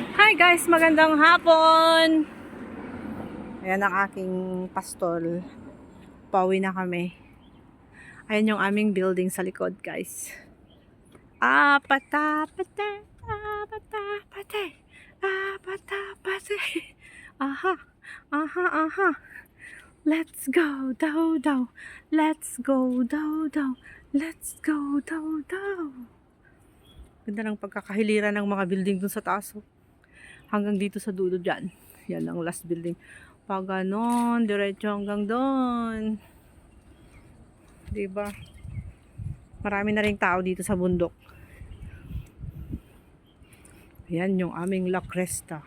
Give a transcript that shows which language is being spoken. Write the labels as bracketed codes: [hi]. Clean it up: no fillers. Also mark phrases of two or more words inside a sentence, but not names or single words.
[en] Hi guys, [tl] magandang hapon. Ayan ang aking pastol. Pauwi na kami. Ayan yung aming building sa likod, guys. Apata-pata, apata-pata, apata-pata. [en] Aha, aha, aha. Let's go, daw, daw. Let's go, daw, daw. Let's go, daw, daw. [tl] Ganda ng pagkakahiliran ng mga building dun sa taas. Hanggang dito sa dulo dyan. Yan ang [en] last building. [tl] Pag ganon, diretso hanggang doon. Diba? Marami na ring tao dito sa bundok. Yan yung aming La Cresta.